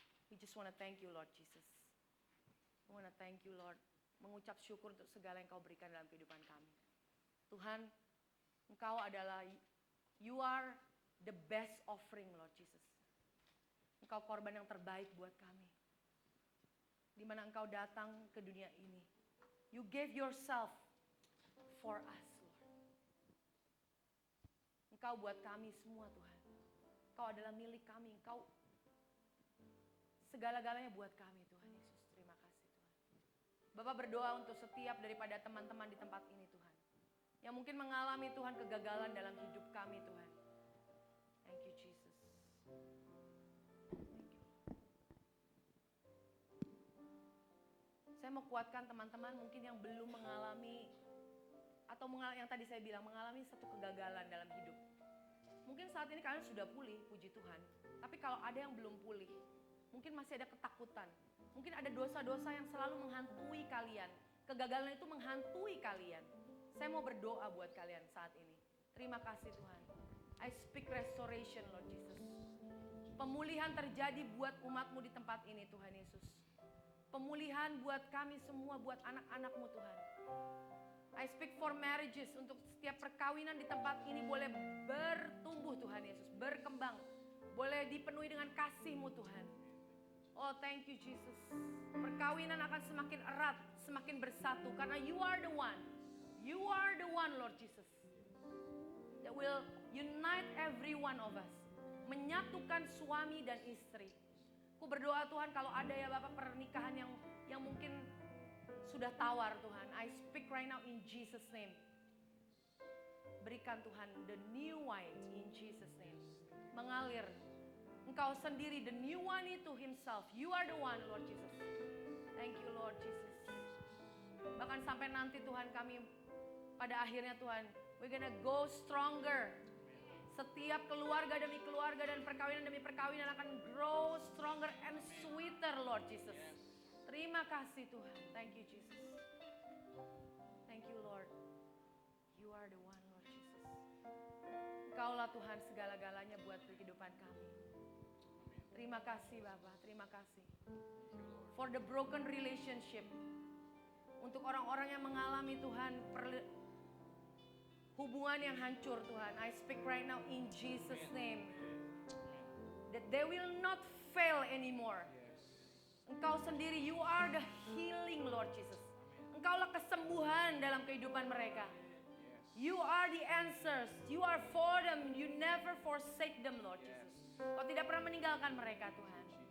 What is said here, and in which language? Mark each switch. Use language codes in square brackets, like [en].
[en] We just want to thank you Lord Jesus. We want to thank you Lord. [id] Mengucap syukur untuk segala yang Kau berikan dalam kehidupan kami. Tuhan, Engkau adalah, [en] you are the best offering Lord Jesus. [id] Engkau korban yang terbaik buat kami. Di mana Engkau datang ke dunia ini. [en] You gave yourself for us Lord. [id] Engkau buat kami semua Tuhan. Engkau adalah milik kami. Engkau segala-galanya buat kami Tuhan Yesus. Terima kasih Tuhan. Bapak berdoa untuk setiap daripada teman-teman di tempat ini Tuhan. Yang mungkin mengalami Tuhan kegagalan dalam hidup kami Tuhan. [en] Thank you Jesus. Thank you. [id] Saya mau kuatkan teman-teman mungkin yang belum mengalami atau yang tadi saya bilang mengalami satu kegagalan dalam hidup. Mungkin saat ini kalian sudah pulih, puji Tuhan. Tapi kalau ada yang belum pulih, mungkin masih ada ketakutan. Mungkin ada dosa-dosa yang selalu menghantui kalian. Kegagalan itu menghantui kalian. Saya mau berdoa buat kalian saat ini. Terima kasih Tuhan. [en] I speak restoration Lord Jesus. [id] Pemulihan terjadi buat umatmu di tempat ini Tuhan Yesus. Pemulihan buat kami semua, buat anak-anakmu Tuhan. [en] I speak for marriages, [id] untuk setiap perkawinan di tempat ini boleh bertumbuh Tuhan Yesus, berkembang. Boleh dipenuhi dengan kasih-Mu Tuhan. [en] Oh thank you Jesus. [id] Perkawinan akan semakin erat, semakin bersatu. [en] Karena you are the one. You are the one Lord Jesus. That will unite every one of us. [id] Menyatukan suami dan istri. Aku berdoa Tuhan kalau ada ya Bapak pernikahan yang mungkin sudah tawar Tuhan. [en] I speak right now in Jesus name. [id] Berikan Tuhan [en] the new wine in Jesus name. Mengalir. [id] Engkau sendiri [en] the new one itu himself. You are the one Lord Jesus. Thank you Lord Jesus. [id] Bahkan sampai nanti Tuhan kami pada akhirnya Tuhan, [en] we're gonna go stronger. [id] Setiap keluarga demi keluarga dan perkawinan demi perkawinan akan [en] grow stronger and sweeter Lord Jesus. [id] Terima kasih Tuhan. [en] Thank you Jesus. Thank you Lord. You are the one Lord Jesus. [id] Engkaulah Tuhan segala-galanya buat kehidupan kami. Terima kasih Bapak, terima kasih. [en] For the broken relationship. [id] Untuk orang-orang yang mengalami Tuhan hubungan yang hancur Tuhan. [en] I speak right now in Jesus name. That they will not fail anymore. [id] Engkau sendiri, [en] you are the healing Lord Jesus. [id] Engkaulah kesembuhan dalam kehidupan mereka. [en] You are the answers. You are for them. You never forsake them Lord Jesus. [id] Kau tidak pernah meninggalkan mereka Tuhan.